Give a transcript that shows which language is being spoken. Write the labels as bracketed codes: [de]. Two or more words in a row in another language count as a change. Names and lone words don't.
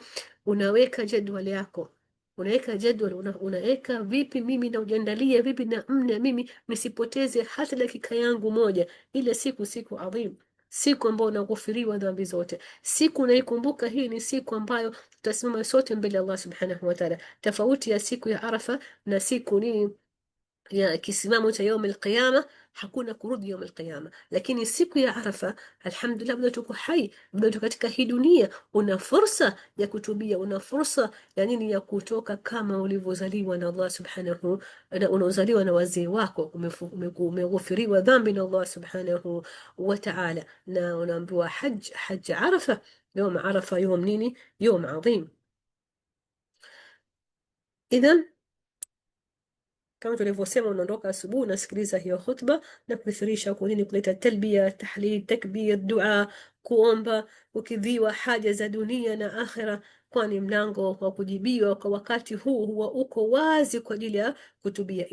[sw] Unaweka jadwali yako, unaweka jadwal, unaweka vipi mimi na ujiandalia vipi na mimi nisipoteze hata dakika yangu moja. Ile siku adhim, siku ambayo unaghufiriwa dhambi zote, siku unaikumbuka. Hii ni siku ambayo tutasimama sote mbele ya Allah [ar] سبحانه وتعالى. [sw] Tofauti ya siku ya Arafa na siku nini ya kisimamo cha [ar] يوم القيامة, [sw] hakuna kurudi [ar] يوم القيامة. [sw] Lakini siku ya Arafa, alhamdulillah, bado tuko hai, bado katika hii dunia, una fursa ya kutubia, una fursa ya nini, ya kutoka kama ulivyozaliwa na Allah subhanahu, na unaozaliwa na wazee wako, umeghufiriwa dhambi na Allah [ar] سبحانه وتعالى, [sw] na unaambiwa hajj Arafa. [ar] يوم عرفة يوم nini, يوم عظيم. [sw] Idhan kama tulivyosema, unaondoka asubuhi, unasikiliza hiyo khutba na kuthirisha kwa nini, kuleta talbia, tahlil, takbir, dua, kuomba, ukidhiwa haja za dunia na akhira, kwani mlango wa kujibiwa kwa wakati huu huwa uko wazi kwa ajili ya kutubia.